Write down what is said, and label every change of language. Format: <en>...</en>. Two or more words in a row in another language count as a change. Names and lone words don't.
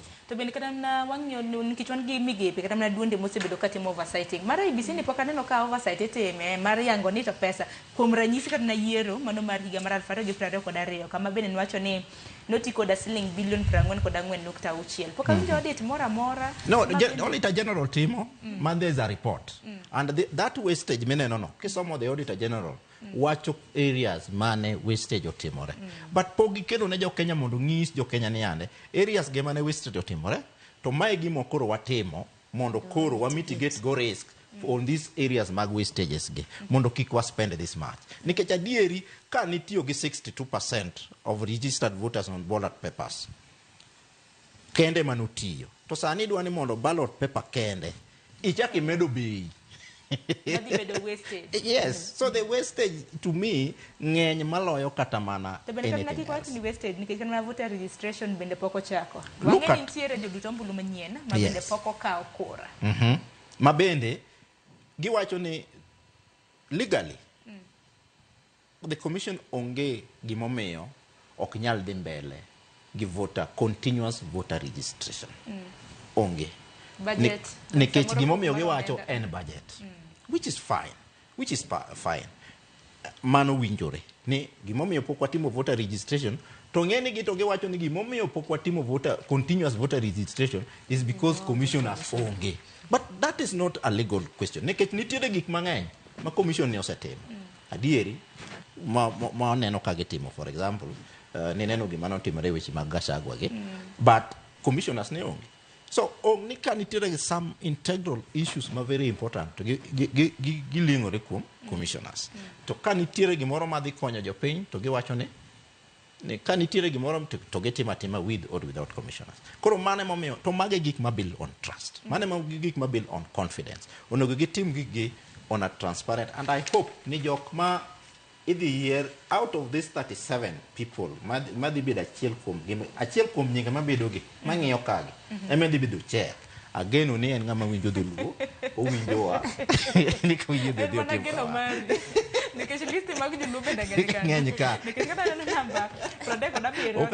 <luo>To bende kata na wang'yo nikech wan gi migepe kata na duonde mosebedo katimo oversighting. Mara IBC ni pok aneno ka oversight itime mar yango ni to pesa kuom ranyisi kata na yiero mano mar higa mar 2022 kama bende niwacho ni noti koda siling bilion 44.6. Pok awinjo audit moro amora.</luo> <en>No, the Auditor General</en> <luo>timo man</luo> <en>there is a report. And that wastage</en> <luo>meneno no. Kisomo</luo> <en>the Auditor General</en> <luo>wacho areas mane wastage otimore. But pogi kelo ne Jokenya mondo ng'is Jokenya ni ande areas ge mane wastage otimore to mae gimo koro watimo mondo koro wa mitigate go</luo> <en>risk on these areas</en> <luo>mag wastages ge mondo kik wa</luo> <en>spend this much.</en> <luo>Nikech adieri ka nitiyo gi</luo> <en>62% of registered voters on ballot papers</en> <luo>kende manutiyo to sani dwani mondo</luo> <en>ballot paper</en> <luo>kende ichaki medo bei.</luo> <en>Yes, so the wastage to me</en> <luo>ng'eny maloyo kata mana</luo> <en>anything else.</en> <luo>Ni wastage nikech kana</luo> <en>voter registration</en> <luo>bende poko chako. Wang'e nitiere joduto mbulu manyien ma bende poko kawo kura. Ma bende giwacho ni</luo> <en>legally the commission</en> <luo>onge gimomiyo ok nyal dhi mbele gi</luo> <en>continuous voter registration.</en> <luo>Onge. Budget. Nikech gimomiyo giwacho en budget.</luo> <en>Which is fine.</en> <luo>Mano winjore. Ni gimomiyo pok watimo</luo> <en>voter registration</en> <luo>to ng'eni gi to giwacho ni gimomiyo pok watimo</luo> <en>continuous voter registration is because commissioners</en> <luo>onge.</luo> <en>But that is not a legal question.</en> <luo>Nikech nitiere gik mang'eny ma commission ni osetimo. adieri ma neno ka gitimo,</luo> <en>for example</en> <luo>ni neno gima notimore weche mag Gachagua gi,</luo> <en>but commissioners</en> <luo>ne onge. So ni ka nitiere</luo> <en>some integral issues</en> <luo>ma</luo> <en>very important</en> <luo>to giling'ore kuom commissioners. To ka nitiere gimoro madhi konyo jopiny to giwacho ni ka nitiere gimoro to gitimo atima</luo> <en>with or without commissioners.</en> <luo>Koro mane momiyo to mage gik ma</luo> <en>build on trust,</en> <luo>mane mo gik ma</luo> <en>build on confidence.</en> <luo>Onego gitim gigi</luo> <en>on a transparent, and I hope</en> <luo>ni jok ma idhi yier</luo> <en>out of this 37 people</en> <luo>madhi bedo achiel kuom nyinge mabedo gi mang'iyo kagi ema dhi bedo chair. Ageno ni en ng'ama winjo dholuo, owinjowa ni kawinjo dholuo otim kama. Nikech listi mag joluo bende ng'eny ka. Nikech kata neno namba 37</luo>